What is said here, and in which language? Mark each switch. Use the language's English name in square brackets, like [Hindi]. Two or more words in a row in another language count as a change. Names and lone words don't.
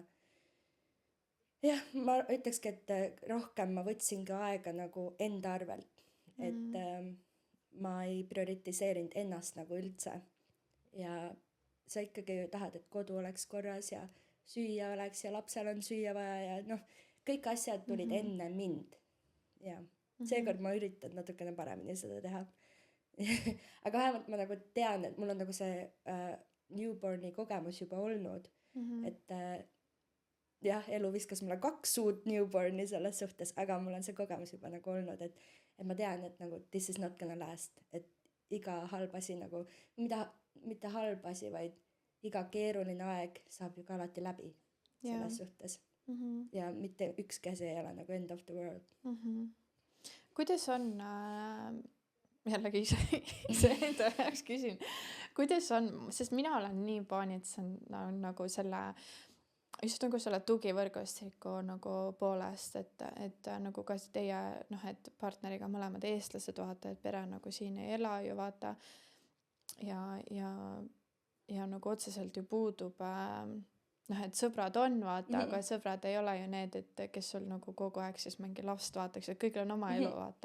[Estonian] jah, ma ütlekski, et rohkem ma võtsin ka aega nagu enda arvelt, et ma ei prioritiseerinud ennast nagu üldse ja sa ikkagi ju tahad, et kodu oleks korras ja süüa oleks ja lapsel on süüa vaja ja kõik asjad tulid enne mind ja seekord ma üritan natukene paremini seda teha. Aga vähemalt ma nagu tean, et mul on nagu see newborni kogemus juba olnud, et jah, elu viskas mulle 2 uut newborni selles suhtes, aga mul on see kogemus juba nagu olnud, et ma tean, et nagu [English] this is not gonna last, [Estonian] et iga halb asi nagu, mitte halb asi, vaid iga keeruline aeg saab ju ka alati läbi selles suhtes. Ja mitte ükski asi ei ole nagu [English] end of the world. [Estonian] kuidas on jällegi iseenda jaoks küsin, kuidas on, sest mina olen nii paanitsenud nagu selle, just nagu selle tugivõrgustiku nagu poolest, et nagu ka teie noh, et partneriga mõlemad eestlased, vaata, et pere nagu siin ei ela ju vaata ja, ja nagu otseselt ju puudub noh, et sõbrad on vaata, aga sõbrad ei ole ju need, et kes sul nagu kogu aeg siis mingi last vaataks, et kõigil on oma elu vaata.